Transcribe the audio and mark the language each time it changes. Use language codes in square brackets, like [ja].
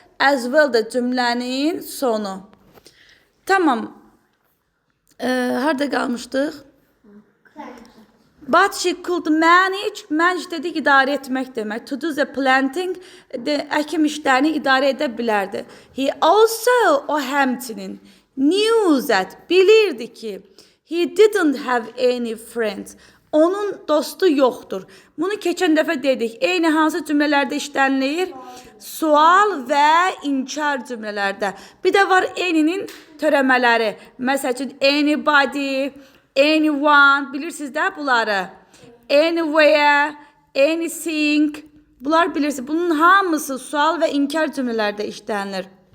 [en] As well [az] də cümlənin sonu. Tamam. Harada qalmışdıq? [en] But she could manage [az] dedik idarə etmək demək. [en] To do the planting, [az] əkim işlərini idarə edə bilərdi. [en] He also, [az] o həmçinin, [en] knew that, [az] bilirdi ki, [en] he didn't have any friends. [az] Onun dostu yoxdur. Bunu keçən dəfə dedik. Eyni hansı cümlələrdə işlənilir? Sual və inkar cümlələrdə. Bir də var eyni'nin törəmələri. Məsəl üçün, anybody, anyone, bilirsiniz də bunları. Anywhere, anything, bunlar bilirsiniz. Bunun hamısı sual və inkar cümlələrdə işlənilir.